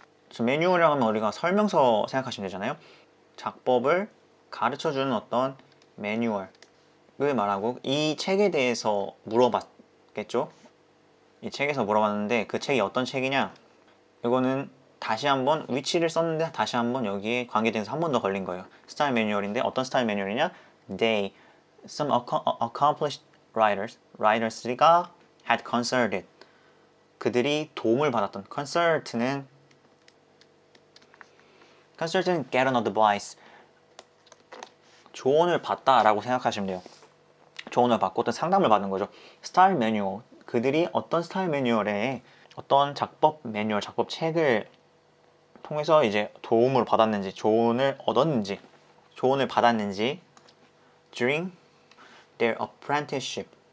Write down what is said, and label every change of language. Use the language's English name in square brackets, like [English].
[Korean] 그래서 매뉴얼이라고 하면 우리가 설명서 생각하시면 되잖아요. 작법을 가르쳐주는 어떤 매뉴얼을 말하고 이 책에 대해서 물어봤겠죠. 이 책에서 물어봤는데 그 책이 어떤 책이냐. 이거는 다시 한번 위치를 썼는데 다시 한번 여기에 관계돼서 한 번 더 걸린 거예요. 스타일 매뉴얼인데 어떤 스타일 매뉴얼이냐? [English] Some accomplished writers가 had consulted. [Korean] 그들이 도움을 받았던 consult는 [English] get an advice. [Korean] 조언을 받다라고 생각하시면 돼요. 조언을 받고 어떤 상담을 받는 거죠. 스타일 매뉴얼. 그들이 어떤 스타일 매뉴얼에 어떤 작법 매뉴얼, 작법 책을 통해서 이제 도움을 받았는지, 조언을 얻었는지, 조언을 받았는지 [English] during their apprenticeship.